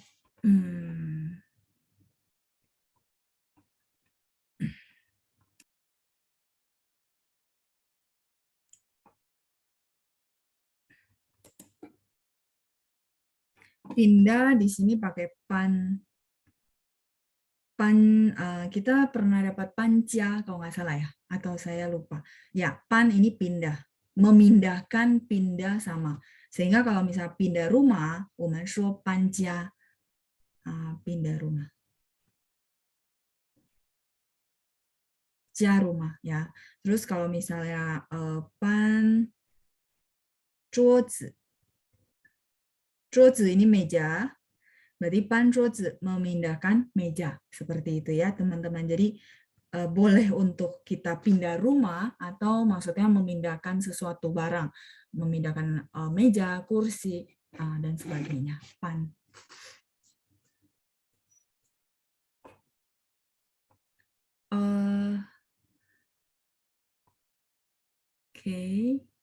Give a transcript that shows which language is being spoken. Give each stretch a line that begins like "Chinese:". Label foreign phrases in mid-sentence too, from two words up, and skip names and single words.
Indonesian: Pindah di sini pakai pan. Kita pernah dapat panca kalau nggak salah ya, atau saya lupa. Ya, pan ini pindah. Memindahkan, pindah sama. Sehingga kalau misalnya pindah rumah,
Chinese: 我们说搬家,
Indonesian: pindah rumah. 家 rumah ya. Terus kalau misalnya pan 桌子. 桌子 ini meja. Berarti pan 桌子 memindahkan meja. Seperti itu ya teman-teman. Jadi boleh untuk kita pindah rumah atau maksudnya memindahkan sesuatu barang. Memindahkan meja, kursi, dan sebagainya. Pan. Oke.